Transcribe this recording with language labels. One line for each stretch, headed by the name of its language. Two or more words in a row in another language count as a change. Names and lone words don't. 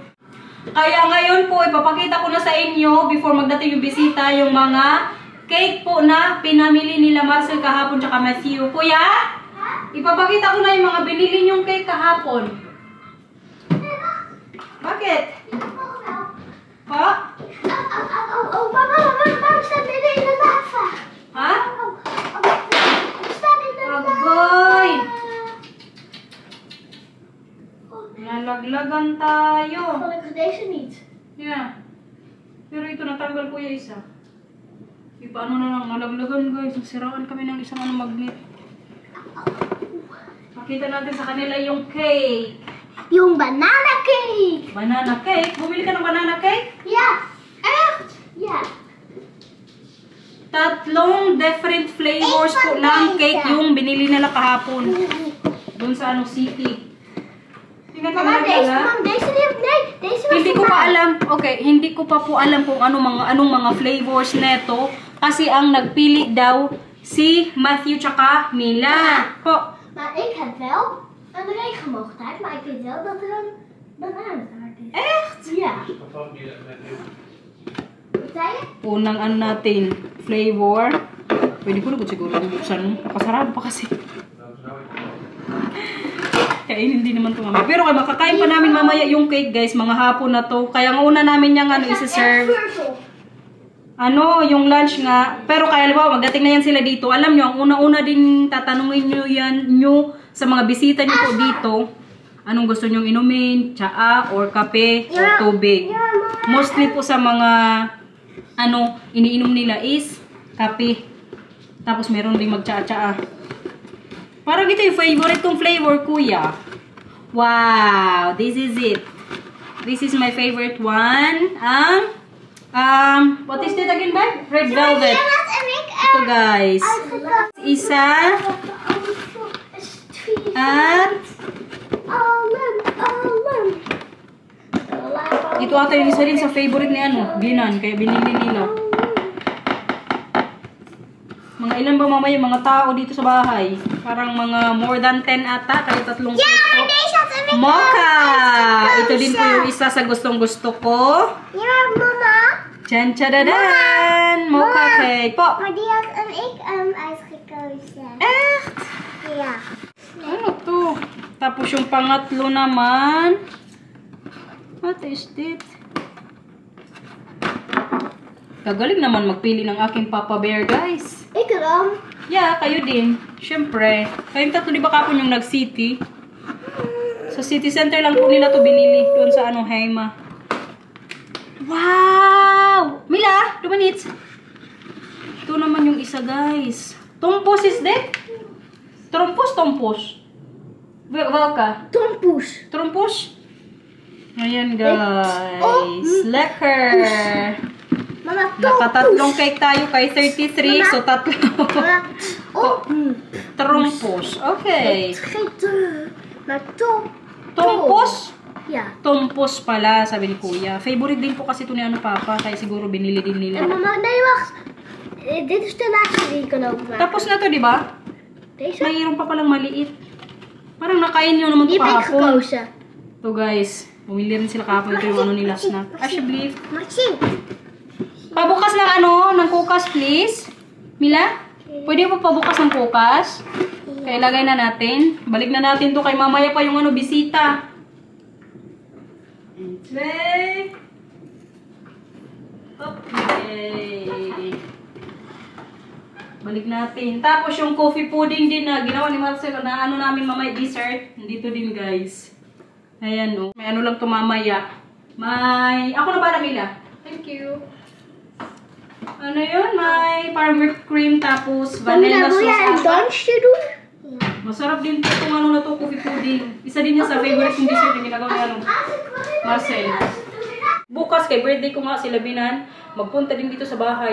Filipino: Kaya ngayon po, ipapakita ko na sa inyo, before magdating yung bisita, yung mga cake po na pinamili nila Marcel kahapon tsaka Matthew. Kuya, ipapakita ko na yung mga binili niyong cake kahapon. Bakit? Ha?
Dutch: Waarom staat dit in de lava?
Filipino: Ha?
Dutch: Staat in de lava.
Filipino: Agoy! Nalaglagan tayo.
Dutch: Gelukkig deze niet.
Filipino: Yeah. Pero ito, natanggal ko yung isa. Paano na lang, nalaglagan guys. Nasiraan kami ng isang magnet. Makita natin sa kanila yung cake. Yung
English: banana cake. Banana cake?
Filipino: Bumili ka ng
English: banana cake?
Dutch: Ja, echt? Ja.
Filipino: 3
English: different flavors
Filipino: po ng cake yung binili nila kahapon. Doon sa city. Tingnan ka Mama,
Dutch: deze was
Filipino: Hindi ko pa alam. Okay, hindi ko pa po alam kung anong mga flavors neto. Kasi ang nagpili daw si Matthew tsaka Mila. Po.
Dutch: Maar ik heb wel een regenboogtaart, maar ik weet wel dat er een bananentaart is. Echt? Ja. Wat zei je?
Filipino: Unang natin, flavor. Pwede ko na siguro buksan. Nakasarado pa kasi. Kainin din naman ito mamaya. Pero makakain pa namin mamaya yung cake guys, mga hapon na to. Kaya nga una namin yung isi-serve. Yung lunch nga. Pero kaya ba, magdating na yan sila dito. Alam nyo, ang una-una din tatanungin nyo sa mga bisita nyo po dito, anong gusto nyong inumin, tsaa, or kape, or tubig. Mostly po sa mga, iniinom nila is kape. Tapos meron din mag-tsaa-tsaa. Parang ito yung favorite kong flavor, kuya.
English: Wow, this is it. This is my favorite one. What is it again, babe? Red velvet.
Filipino: Ito guys. Isa. At ito ata yung isa rin sa favorite ni Ginan, kaya binili nila. Mga ilan ba mamaya mga tao dito sa bahay? Parang mga
English: more than
Filipino: 10 ata, kaya 3 cake. Mocha! Ito din po yung isa sa gustong-gusto ko. Ja, mama. Tjan-tjadadan! Mocha cake po.
Dutch: Maar die had ik uitgekozen. Echt? Ja.
Filipino: Ano to? Tapos yung pangatlo naman.
English: What is it?
Filipino: Kagaling naman magpili ng aking Papa Bear, guys.
Dutch: Ik dan.
Filipino: Yeah, kayo din. Siyempre. Kayong tatlo, di ba kapon yung nag-city? Sa
English: city center
Filipino: lang po nila to binili. Doon sa Heima. Wow! Mila, 2 minutes. Ito naman yung isa, guys.
English: Tompos is that?
Filipino: Trompos. Welka? Trompos? Ayan, guys. Lekker. Mama, Nakatatlong cake tayo kay 33. So, tatlo. Trompos. Okay. Maar Tompos? Ja. Tompos pala, sabi ni Kuya. Favorite din po kasi ito ni Papa. Kaya siguro binili din nila. Mama,
Dutch: nee, wacht. Dit is de laatste die ik kan openmaken.
Filipino: Tapos na to, di ba? Deze? Mayroon pa palang maliit. Parang nakain nyo naman Die ito
Dutch: heb ik
Filipino: kahapon. gekozen. Ito guys, bumili rin sila kahapon. Ito yung nila snack. Ashley, Maxine. pabukas ng ng kukas please. Mila, pwede mo pabukas ng kukas? Kaya ilagay na natin. Balik na natin to kay mamaya pa yung ano, bisita. Okay. Okay. Balik natin. Tapos yung
English: coffee pudding
Filipino: din na ginawa ni Marcel na ano namin mamaya dessert. Nandito din guys. Ayan o. May ano lang to mamaya. May... Ako na ba na Mila?
English: Thank you.
Filipino: Ano yun? May parang
English: whipped cream
Filipino: tapos
English: vanilla sauce.
Filipino: Masarap din po itong ano na to,
English: coffee pudding.
Filipino: Isa din yan sa favorite kong dessert yung ginagawa ni ano, Marcel. Bukas kay birthday ko nga sila Binan, magpunta din dito sa bahay.